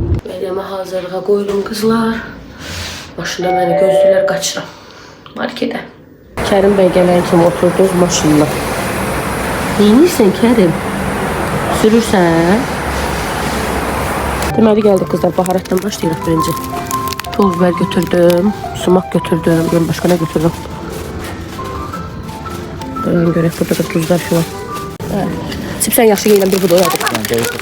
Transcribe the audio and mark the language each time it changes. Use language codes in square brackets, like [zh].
[az] Məryəmə hazırlığa qoyurum qızlar. Maşında məni gözləyirlər, qaçıram marketə. Kərim bəy gələn kimi oturdunuz maşınla. Neyinirsən Kərim? Sürürsən? Deməli gəldik qızlar, baharatdan başlayırıq birinci. [tr] Toz biber götürdüm, sumak götürdüm, ben başka ne götürdüm? [az] Ben görək, burada da tuzlar filan. Çipsən yaxşı yeyilən bir budur, hadi.